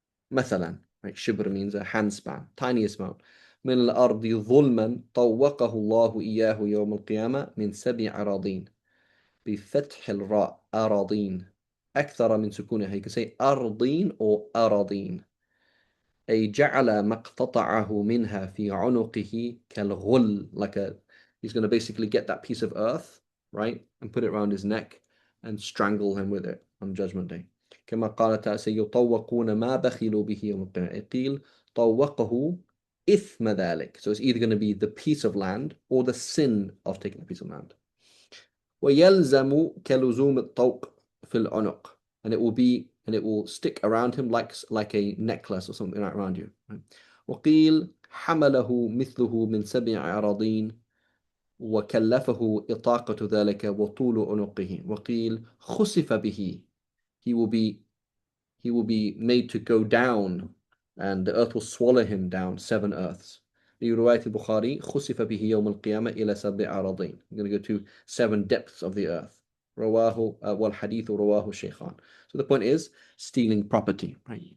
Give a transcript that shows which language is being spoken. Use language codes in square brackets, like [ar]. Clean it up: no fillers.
[ar] مثلا, [en] like [ar] شبر [en] means a handspan, tiniest amount, [ar] من الأرض ظلما طوقه الله إياه يوم القيامة من 7 أراضين بفتح الراء أراضين أكثر من سكونها. [en] You can say [ar] أرضين or أراضين. أي جعل ما اقتطعه منها في عنقه كالغل, [en] he's going to basically get that piece of earth, right, and put it around his neck and strangle him with it on Judgment Day. [ar] كما قال تعالى سيطوقون ما بخلوا به يوم القيامة. قيل طوقه إثم ذلك. [en] So it's either going to be the piece of land or the sin of taking a piece of land. [ar] ويلزم كلزوم الطوق في العنق, [en] and it will stick around him like a necklace or something like around you. Right? [ar] وقيل حمله مثله من 7 أراضين وكلفه إطاقة ذلك وطول عنقه. وقيل خسف به. [en] He will be he will be made to go down and the earth will swallow him down 7 earths. [ar] في رواية البخاري خسف به يوم القيامة إلى 7 أراضين. [en] I'm going to go to 7 depths of the earth. [ar] رواه والحديث رواه الشيخان. [en] So the point is stealing property, right?